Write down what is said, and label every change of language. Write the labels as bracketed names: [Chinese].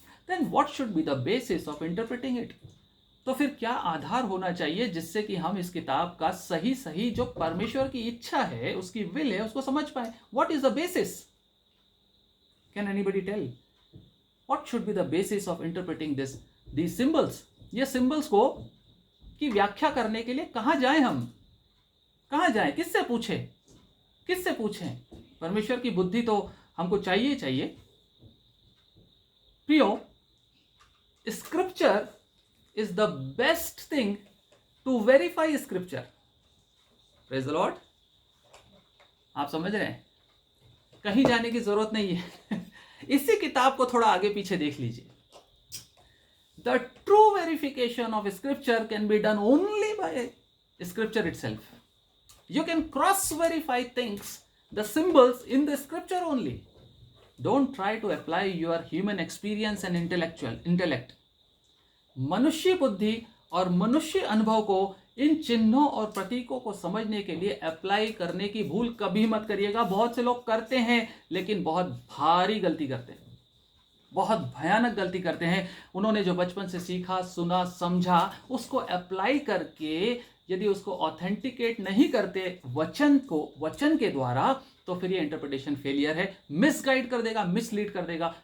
[English] Then what should be the basis of interpreting it? [Hindi] तो फिर क्या आधार होना चाहिए जिससे कि हम इस किताब का सही जो परमेश्वर की इच्छा है, उसकी विल है, उसको समझ पाए? [English] What is the basis? Can anybody tell? What should be the basis of interpreting these symbols? [Hindi] ये सिंबल्स को की व्याख्या करने के लिए कहां जाएं हम? कहां जाएं? किससे पूछें? किससे पूछें? परमेश्वर की बुद्धि तो हमको चाहिए। [English] प्रियो, scripture is the best thing to verify scripture. Praise the Lord. [Hindi] आप समझ रहे हैं? कहीं जाने की जरूरत नहीं है। इसी किताब को थोड़ा आगे पीछे देख लीजिए। [English] The true verification of scripture can be done only by scripture itself. You can cross verify things, the symbols in the scripture only. Don't try to apply your human experience and intellect. [Hindi] मनुष्य बुद्धि और मनुष्य अनुभव को इन चिन्हों और प्रतीकों को समझने के लिए अप्लाई करने की भूल कभी मत करिएगा। बहुत से लोग करते हैं, लेकिन बहुत भारी गलती करते हैं, बहुत भयानक गलती करते हैं। उन्होंने जो बचपन से सीखा, सुना, समझा, उसको अप्लाई करके यदि उसको ऑथेंटिकेट नहीं करते वचन के द्वारा, तो फिर ये इंटरप्रिटेशन फेलियर है, मिसगाइड कर देगा, मिसलीड कर देगा।